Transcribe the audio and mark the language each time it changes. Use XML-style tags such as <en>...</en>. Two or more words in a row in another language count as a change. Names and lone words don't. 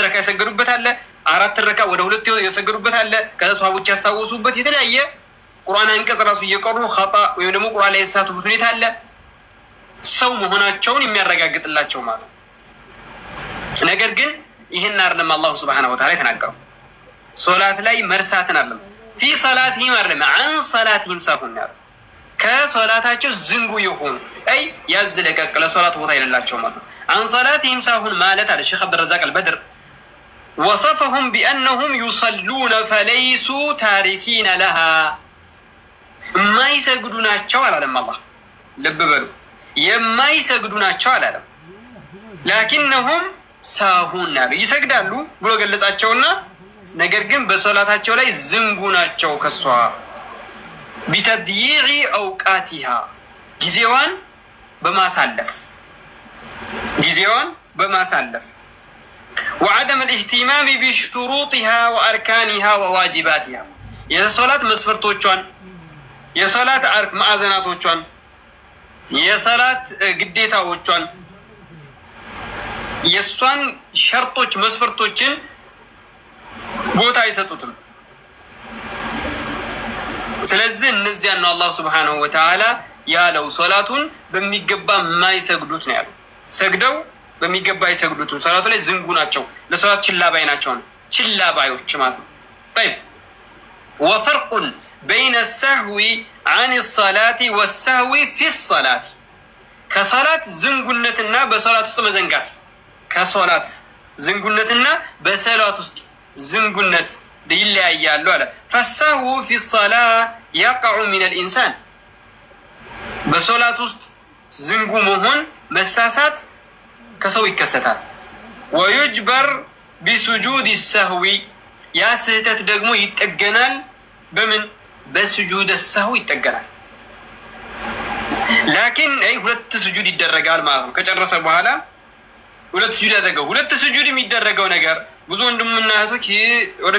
<am>ረካ ያሰገዱበት አለ፣ 4 ረካ ወደ 2 ያሰገዱበት አለ። ከሷሃቦች ያስታወሱበት የተለያየ ቁርአን አንቀጽ ራሱ እየቀሩ ኸጣ ወይም ደግሞ ቁርአን ላይ የተሳተፉበት ሁኔታ አለ። ሰው መሆናቸውን የሚያረጋግጥላቸው ማለት ነው። ነገር ግን ይሄን አይደለም አላህ</am> <ar>سبحانه وتعالى</ar> <am>የተናገረው። ሶላት ላይ መርሳትን አይደለም</am> <ar>في صلاتهم</ar> <am>አይደለም</am> <ar>عن صلاتهم ساهون</ar> <am>ነው ከሶላታቸው ዝንጉ የሆኑ አይ ያዝለቀቅ ለሶላት ቦታ ይላልላቸው ማለት ነው።</am> <ar>عن صلاتهم ساهون</ar> <am>ማለት አለ ሼክ አብዱልረዛቅ አልበድር</am> <ar>وصفهم بانهم يصلون فليسوا تاركين لها</ar> <am>የማይሰግዱ ናቸው አላለም አላህ። ልብ በሉ የማይሰግዱ ናቸው አላለም።</am> <ar>لكنهم ساهون</ar> <am>ነው ይሰግዳሉ ብሎ ገለጻቸውና ነገር ግን በሶላታቸው ላይ ዝንጉ ናቸው ከሷ</am> <ar>بتضييع اوقاتها</ar> <am>ጊዜዋን በማሳለፍ</am> <ar>وعدم الاهتمام بشروطها واركانها وواجباتها</ar> <am>የሶላት መስፈርቶቿን የሶላት አርክ ማዕዘናቶቿን የሶላት ግዴታዎቿን የሷን ሸርጦች መስፈርቶችን ቦታ አይሰጡትም። ስለዚህ እነዚያ ነው አላህ</am> <ar>سبحانه وتعالى</ar> <am>ያለው ሶላቱን በሚገባ ማይሰግዱት ነው ያለው። ሰግደው በሚገባ አይሰግዱት ሶላቱ ላይ ዝንጉ ናቸው፣ ለሶላት ችላባይ ናቸው፣ ችላባዮች ማለት ነው።</am> <ar>طيب وفرق بين السهو عن الصلاة والسهو في الصلاة</ar> <am>ከሶላት ዝንጉነትና በሶላት ውስጥ መዘንጋት ከሶላት ዝንጉነትና በሶላት ውስጥ ዝንጉነት ይለያያሉ አለ።</am> <ar>فالسهو في الصلاة يقع من الإنسان</ar> <am>በሶላት ውስጥ ዝንጉ መሆን መሳሳት ከሰው ይከሰታል።</am> <ar>ويجبر بسجود السهو</ar> <am>ያ ስህተት ደግሞ ይጠገናል በምን በስጁድ السهو ይጠገናል። ላኪን አይ ሁለት ስጁድ ይደረጋል ማለት ነው። ከጨረሰ በኋላ ሁለት ስጁድ ያደረገው ሁለት ስጁድ የሚደረገው ነገር ብዙ ወንድምና እህቶች ወደፊት</am>